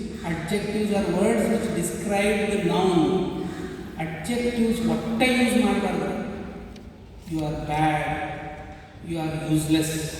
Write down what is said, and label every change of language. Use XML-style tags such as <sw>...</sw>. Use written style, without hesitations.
<en>Adjectives are words which describe the noun.</en> <kn>Adjectives ಒಟ್ಟೆ use ಮಾಡಬಾರ್ದು.</kn> <en>You are bad, you are useless.</en>